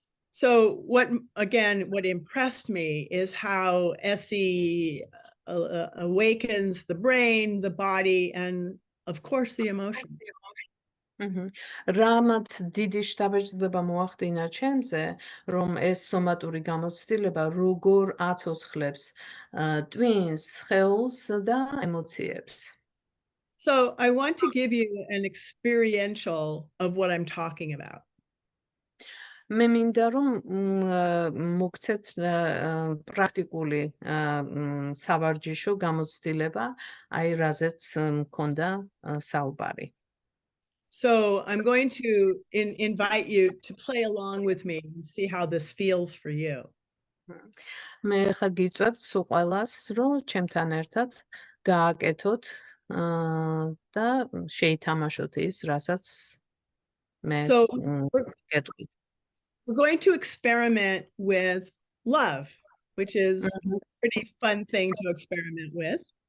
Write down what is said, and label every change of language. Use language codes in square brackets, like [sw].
[en] So what impressed me is how Essie awakens the brain, the body, and of course the emotion. [ka] რამაც დიდი შთაბეჭდება მოახდინა ჩემზე, რომ ეს სომატური გამოცდილება როგორ აცოცხლებს ტვინს, სხეულს და ემოციებს. [en] So I want to give you an experiential of what I'm talking about. [ka] მე მინდა რომ მოგცეთ პრაქტიკული სავარჯიშო გამოცდილება, აი რაზეც მქონდა საუბარი. [en] So I'm going to invite you to play along with me and see how this feels for you. [ka] მე ხა გიწევთ სულ ყველას, რომ ჩემთან ერთად გააკეთოთ და შეითამაშოთ ის, რასაც მე გეტყვით. [en] We're going to experiment with love, which is a pretty fun thing to experiment with.